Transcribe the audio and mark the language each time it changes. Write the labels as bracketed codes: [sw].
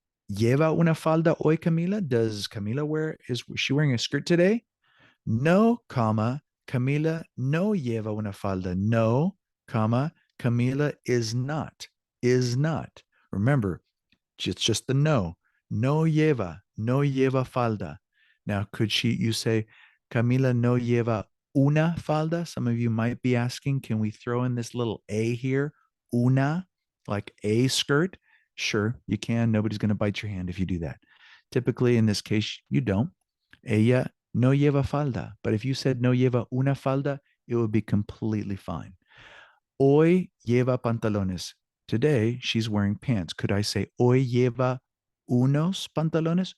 [es] ¿Lleva una falda hoy, Camila? [en] Does Camila is she wearing a skirt today? No, comma, [es] Camila no lleva una falda. [en] No, comma, Camila is not. Is not. Remember, it's just the no. [es] No lleva falda. [en] Now, you say, [es] Camila no lleva una falda? [en] Some of you might be asking, can we throw in this little A here? Una, like a skirt? Sure, you can. Nobody's going to bite your hand if you do that. Typically, in this case, you don't. [es] Ella no lleva falda. [en] But if you said [es] no lleva una falda, [en] it would be completely fine. [es] Hoy lleva pantalones. [en] Today, she's wearing pants. Could I say, [es] hoy lleva unos pantalones?